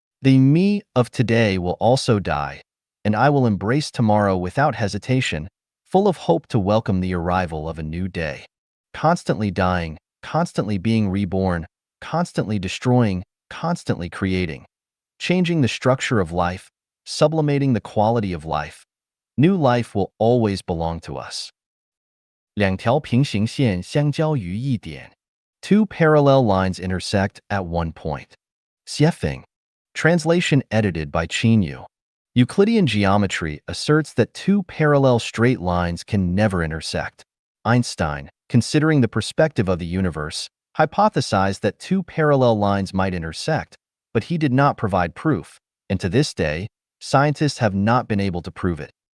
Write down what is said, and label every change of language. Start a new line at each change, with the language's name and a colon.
English: The me of today will also die, and I will embrace tomorrow without hesitation, full of hope to welcome the arrival of a new day. Constantly dying, constantly being reborn, constantly destroying, constantly creating, changing the structure of life, sublimating the quality of life. New life will always belong to us.
Chinese: 两条平行线相交于一点.
English: Two parallel lines intersect at one point. Xiefeng. Translation edited by Qinyu. Euclidean geometry asserts that two parallel straight lines can never intersect. Einstein, considering the perspective of the universe, hypothesized that two parallel lines might intersect, but he did not provide proof, and to this day, scientists have not been able to prove it.